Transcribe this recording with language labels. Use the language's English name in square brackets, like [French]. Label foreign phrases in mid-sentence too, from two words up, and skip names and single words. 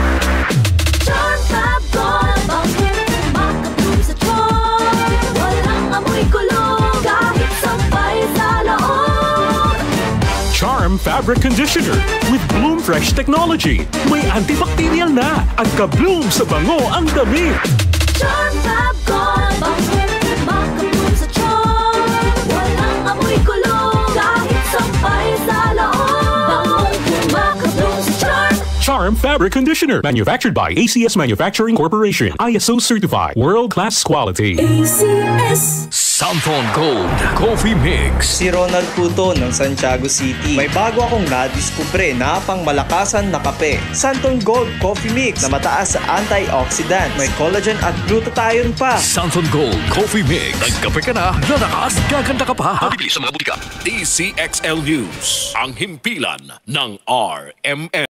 [English] Charm Fabric Conditioner with Bloom Fresh Technology. [Filipino] May antibacterial na at ka-bloom sa bango ang damit. Charm Fab Gold. Makabloom sa charm. Walang amoy kulong. Kahit sampay sa loob. Makabloom sa charm. [English] Charm Fabric Conditioner. Manufactured by ACS Manufacturing Corporation. ISO certified. World-class quality. ACS. [Filipino] Santon Gold Coffee Mix. Si Ronald Puto ng Santiago City. May bago akong nadiskubre na pangmalakasan na kape. Santon Gold Coffee Mix na mataas sa antioxidant. May collagen at glutathione pa. Santon Gold Coffee Mix. Nagkape ka na, lalakas, gaganda ka pa. Mabibili sa mga butika. DCXL News. Ang himpilan ng RMN.